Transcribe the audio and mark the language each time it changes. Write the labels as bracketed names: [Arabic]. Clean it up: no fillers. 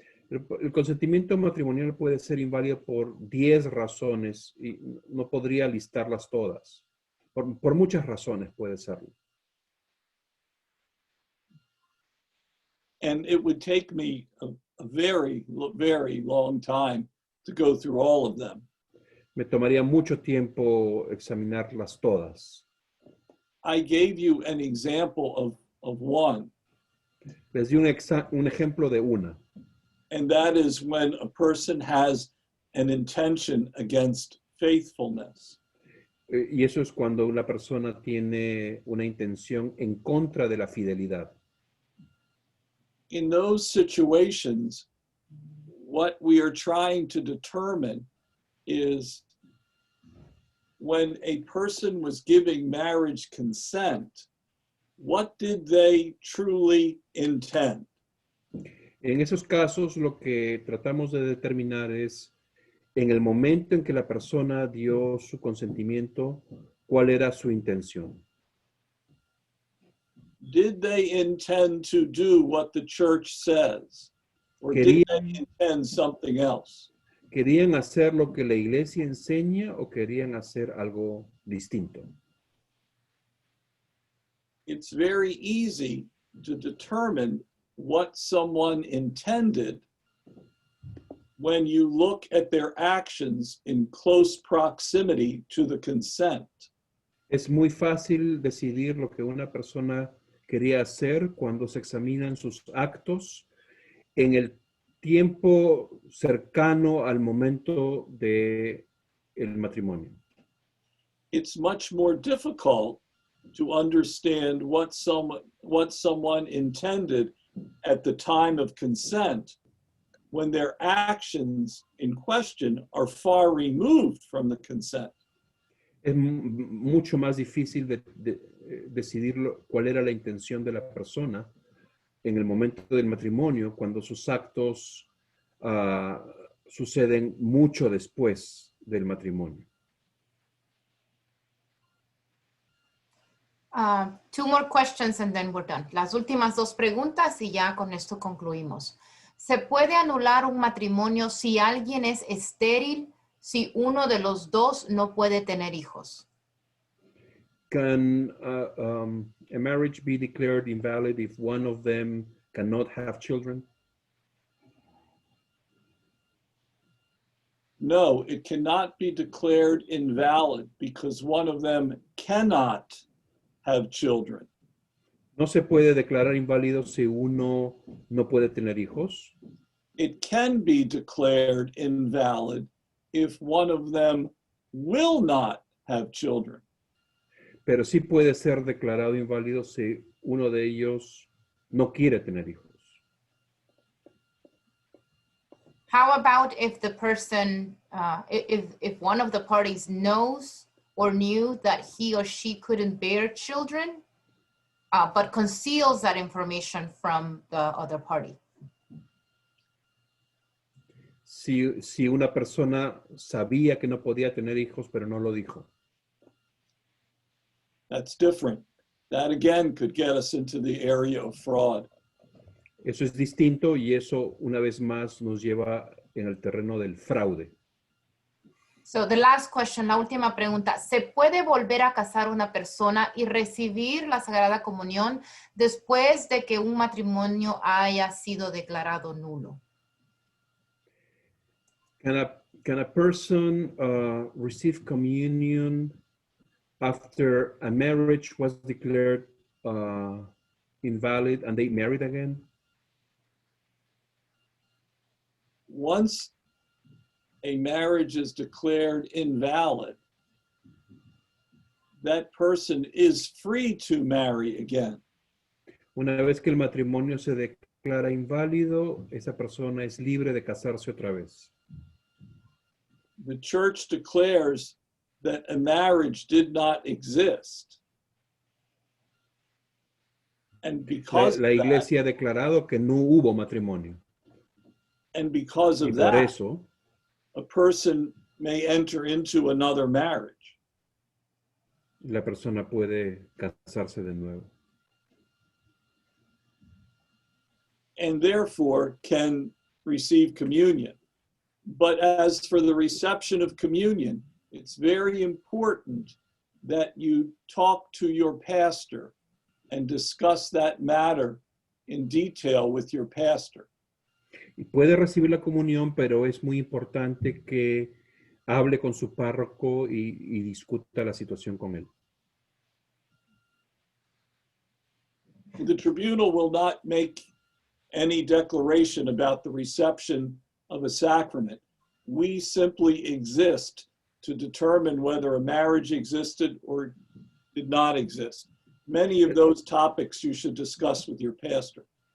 [Spanish] el consentimiento matrimonial puede ser inválido por 10 razones y no podría listarlas todas. Por muchas razones puede serlo. [English] And it would take me a very, very long time to go through all of them. [Spanish] Me tomaría mucho tiempo examinarlas todas. [English] I gave you an example of one. [Spanish] Les di un ejemplo de una. [English] And that is when a person has an intention against faithfulness. [Spanish] Y eso es cuando una persona tiene una intención en contra de la fidelidad. [English] In those situations, what we are trying to determine is when a person was giving marriage consent, what did they truly intend? [Spanish] En esos casos, lo que tratamos de determinar es, en el momento en que la persona dio su consentimiento, ¿cuál era su intención? [English] Did they intend to do what the church says? Or did they intend something else? [Spanish] ¿Querían hacer lo que la iglesia enseña o querían hacer algo distinto? [English] It's very easy to determine what someone intended when you look at their actions in close proximity to the consent. [Spanish] Es muy fácil decidir lo que una persona quería hacer cuando se examinan sus actos en el tiempo cercano al momento de el matrimonio. [English] It's much more difficult to understand what someone intended at the time of consent when their actions in question are far removed from the consent. [Spanish] Es mucho más difícil decidir cuál era la intención de la persona en el momento del matrimonio cuando sus actos suceden mucho después del matrimonio. [English] Two more questions and then we're done. [Spanish] Las últimas dos preguntas y ya con esto concluimos. ¿Se puede anular un matrimonio si alguien es estéril, si uno de los dos no puede tener hijos? [English] Can a marriage be declared invalid if one of them cannot have children? No, it cannot be declared invalid because one of them cannot have children. [Spanish] ¿No se puede declarar inválido si uno no puede tener hijos? [English] It can be declared invalid if one of them will not have children. [Spanish] Pero sí puede ser declarado inválido si uno de ellos no quiere tener hijos. [English] How about if the person, if one of the parties knows or knew that he or she couldn't bear children, but conceals that information from the other party? [Spanish] Si una persona sabía que no podía tener hijos, pero no lo dijo. [English] That's different. That again could get us into the area of fraud. [Spanish] Eso es distinto y eso una vez más nos lleva en el terreno del fraude. [English] So the last question, [Spanish] la última pregunta. ¿Se puede volver a casar una persona y recibir la Sagrada Comunión después de que un matrimonio haya sido declarado nulo? [English] Can a person receive communion after a marriage was declared invalid and they married again? Once a marriage is declared invalid, that person is free to marry again. [Spanish] Una vez que el matrimonio se declara inválido, esa persona es libre de casarse otra vez. [English] The church declares that a marriage did not exist. And because [Spanish] La [English] of [Spanish] iglesia ha declarado que no hubo matrimonio. [English] and because [Spanish] Y [English] of [Spanish] por [English] that, [Spanish] eso, [English] a person may enter into another marriage. [Spanish] la persona puede casarse de nuevo. [English] And therefore can receive communion. But as for the reception of communion, it's very important that you talk to your pastor and discuss that matter in detail with your pastor. [Spanish] Y puede recibir la comunión, pero es muy importante que hable con su párroco y discuta la situación con él. [English] The tribunal will not make any declaration about the reception of a sacrament. We simply exist to determine whether a marriage existed or did not exist. Many of those topics you should discuss with your pastor.